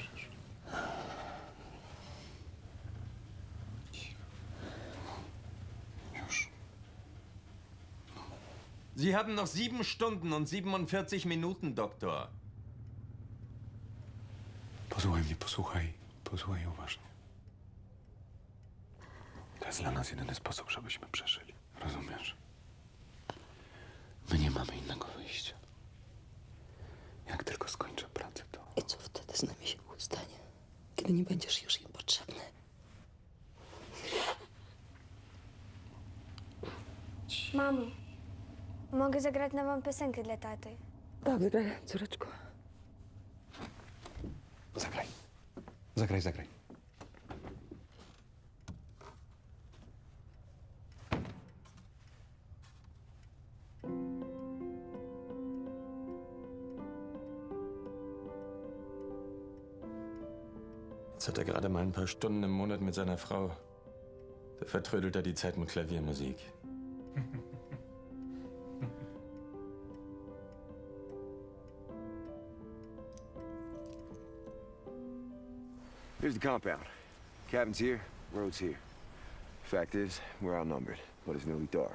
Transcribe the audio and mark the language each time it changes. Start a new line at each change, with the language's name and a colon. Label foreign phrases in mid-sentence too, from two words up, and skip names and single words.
German: Sie haben noch 7 Stunden und 47 Minuten, Doktor.
Polish: Posłuchaj mnie, posłuchaj. Posłuchaj uważnie. To jest dla nas jedyny sposób, żebyśmy przeżyli. Rozumiesz? My nie mamy innego wyjścia. Jak tylko skończę pracę, to... I co wtedy z nami się stanie, kiedy nie będziesz już im potrzebny? Mamo, mogę zagrać nową piosenkę dla taty. Tak, zagraj, córeczko. Zagraj. Zagraj, zagraj.
German: Jetzt hat er gerade mal ein paar Stunden im Monat mit seiner Frau. Da vertrödelt er die Zeit mit Klaviermusik.
English: Here's the compound. Cabin's here, road's here. Fact is, we're outnumbered, but it's nearly dark.